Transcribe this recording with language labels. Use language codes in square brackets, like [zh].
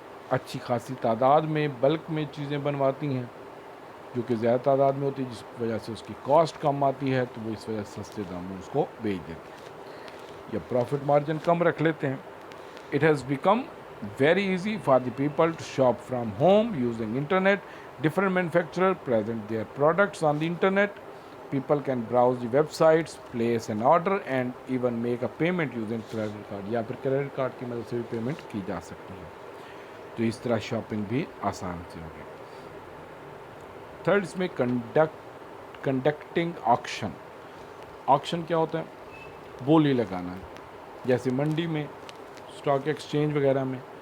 [ur] اچھی خاصی تعداد میں بلک میں چیزیں بنواتی ہیں، جو کہ زیادہ تعداد میں ہوتی ہے، جس وجہ سے اس کی کاسٹ کم آتی ہے، تو وہ اس وجہ سے سستے دام میں اس کو بیچ دیتے ہیں یا پروفٹ مارجن کم رکھ لیتے ہیں۔ [en] It has become very easy for the people to shop from home using internet. Different manufacturers present their products on the internet. People can browse the websites, place an order and even make a payment using credit card. [ur] یا پھر credit card کی مدد سے بھی payment کی جا سکتی ہے، تو اس طرح شاپنگ بھی آسان سے ہوگی۔ تھرڈ، اس میں کنڈکٹنگ آکشن۔ آکشن کیا ہوتا ہے؟ بولی لگانا، جیسے منڈی میں اسٹاک ایکسچینج وغیرہ میں